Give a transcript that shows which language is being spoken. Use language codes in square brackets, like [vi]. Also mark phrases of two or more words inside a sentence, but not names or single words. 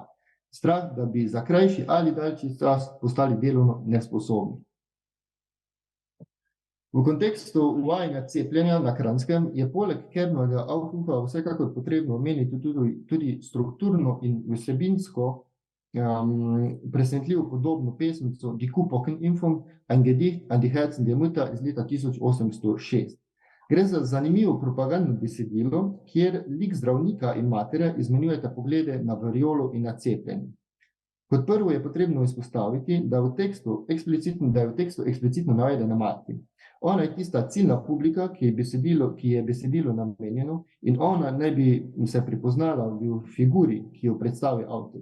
[sl] Strah, da bi za krajši ali daljši čas postali delovno nesposobni. V kontekstu uvajanja cepljenja na Kranskem je poleg Kernovega Aufrufa vsekakor potrebno omeniti tudi strukturno in vsebinsko presenetljivo podobno pesmico Die Kuhpocken-Impfung, ein Gedicht an die Herzen der Mütter iz leta 1806. Gre za zanimivo propagandno besedilo, kjer lik zdravnika in matere izmenjujeta poglede na variolo in na cepljenje. Kot prvo je potrebno izpostaviti, da je v tekstu eksplicitno navedena mati. Ona je tista ciljna publika, ki je besedilo namenjeno, in ona naj bi se prepoznala v figuri, ki jo predstavi avtor.